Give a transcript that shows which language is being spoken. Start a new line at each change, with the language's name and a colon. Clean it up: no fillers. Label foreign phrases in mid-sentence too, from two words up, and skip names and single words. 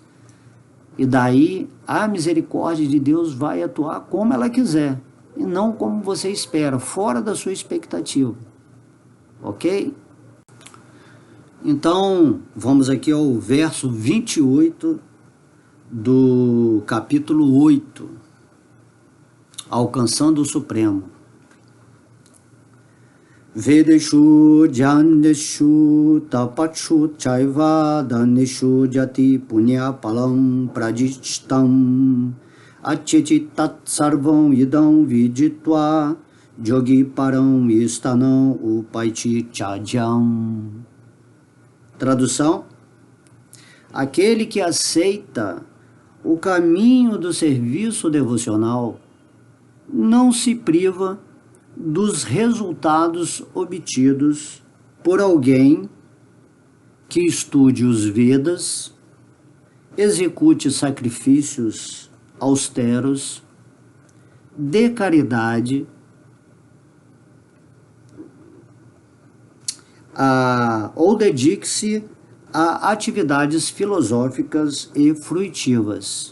Portuguese: E daí a misericórdia de Deus vai atuar como ela quiser, e não como você espera, fora da sua expectativa. Ok? Então, vamos aqui ao verso 28 do capítulo 8, Alcançando o Supremo.
Sanskrit: वेदेषु यज्ञेषु तपःसु चैव दानेषु यत् पुण्य फलं प्रदिष्टम् अत्येति तत् सर्वम् इदं विदित्वा योगी परं स्थानम् उपैति चाद्यम्.
Portuguese: Tradução: aquele que aceita o caminho do serviço devocional não se priva dos resultados obtidos por alguém que estude os Vedas, execute sacrifícios austeros, dê caridade, ou dedique-se a atividades filosóficas e fruitivas.